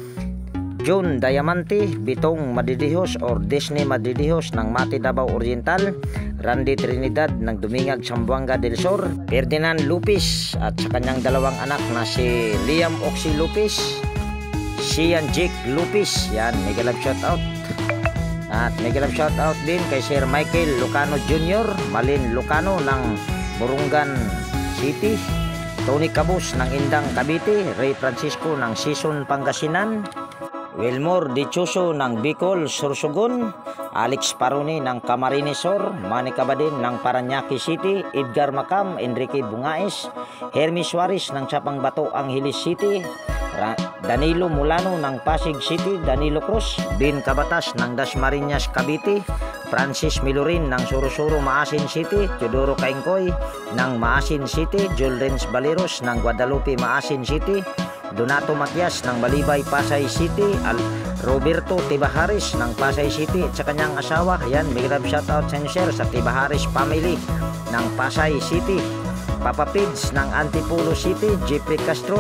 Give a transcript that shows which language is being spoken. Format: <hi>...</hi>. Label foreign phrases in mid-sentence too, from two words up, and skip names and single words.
<tl>John Diamante, Bitong Madidihos or Disney Madidihos ng Mati Davao Oriental, Randy Trinidad ng Dumingag, Zamboanga del Sur, Ferdinand Lupis at sa kanyang dalawang anak na si Liam Oxy Lupis, Sian Jake Lupis. Yan,</tl> <en>mega love shout out.</en> <tl>At</tl> <en>mega love shout out</en> <tl>din kay Sir Michael Lucano Jr., Malin Lucano ng Burungan City, Tony Cabus ng Indang Cavite, Ray Francisco ng Sison Pangasinan, Wilmore Dichoso ng Bicol, Sorsogon, Alex Paroni ng Camarines Sur, Manny Cabadin ng Paranaque City, Edgar Macam, Enrique Bungaes, Hermes Suarez ng Chapang Bato, Angeles City, Danilo Mulano ng Pasig City, Danilo Cruz, Bin Cabatas ng Dasmariñas Cavite, Francis Milurin ng Surusuro Maasin City, Teodoro Kaingkoy ng Maasin City, Joel Renz Baleros ng Guadalupe Maasin City, Donato Matias ng Malibay Pasay City, Roberto Tibaharis ng Pasay City at sa kanyang asawa. Yan,</tl> <en>big love shout out</en> <tl>sa inyo sir sa Tibaharis family ng Pasay City, Papa Pids ng Antipolo City, Jeffrey Castro,</tl>